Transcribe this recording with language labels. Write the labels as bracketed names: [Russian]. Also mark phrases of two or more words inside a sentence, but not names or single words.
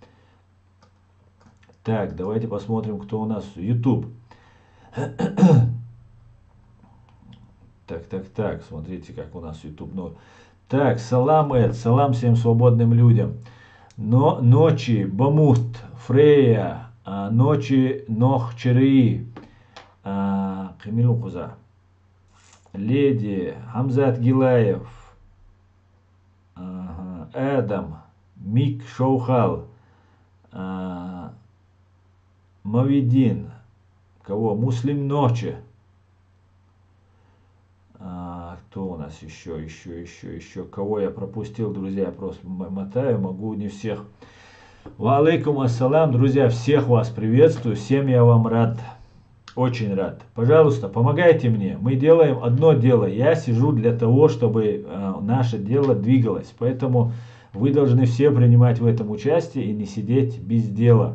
[Russian] Так, давайте посмотрим, кто у нас. YouTube. Так, смотрите, как у нас YouTube. Ну, так, салам, Эд, салам всем свободным людям. Но ночи, Бамут, Фрея, ночи, Нох, Череи, Камилу Хуза, Леди, Хамзат Гилаев, Эдам, Мик Шоухал, Мавидин, кого? Муслим Ночи. Кто у нас еще? Кого я пропустил, друзья? Я просто мотаю, могу не всех. [Arabic] وعليكم السلام, [Russian] друзья, всех вас приветствую, всем я вам рад, очень рад. Пожалуйста, помогайте мне. Мы делаем одно дело. Я сижу для того, чтобы наше дело двигалось. Поэтому вы должны все принимать в этом участие и не сидеть без дела.